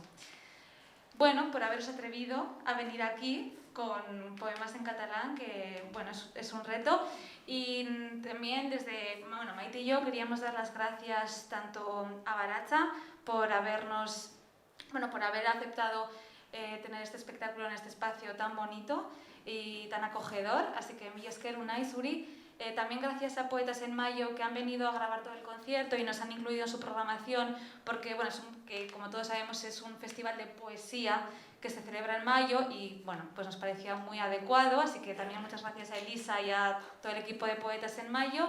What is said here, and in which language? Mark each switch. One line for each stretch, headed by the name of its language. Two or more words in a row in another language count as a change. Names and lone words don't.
Spanish: Bueno, por haberos atrevido a venir aquí con poemas en catalán, que bueno, es un reto. Y también desde, bueno, Maite y yo queríamos dar las gracias tanto a Baratza por habernos, bueno, por haber aceptado tener este espectáculo en este espacio tan bonito y tan acogedor, así que
Basque: mila esker unai zuri.
Spanish: También gracias a Poetas en Mayo que han venido a grabar todo el concierto y nos han incluido en su programación porque, bueno, que como todos sabemos es un festival de poesía que se celebra en mayo y, bueno, pues nos parecía muy adecuado, así que también muchas gracias a Elisa y a todo el equipo de Poetas en Mayo.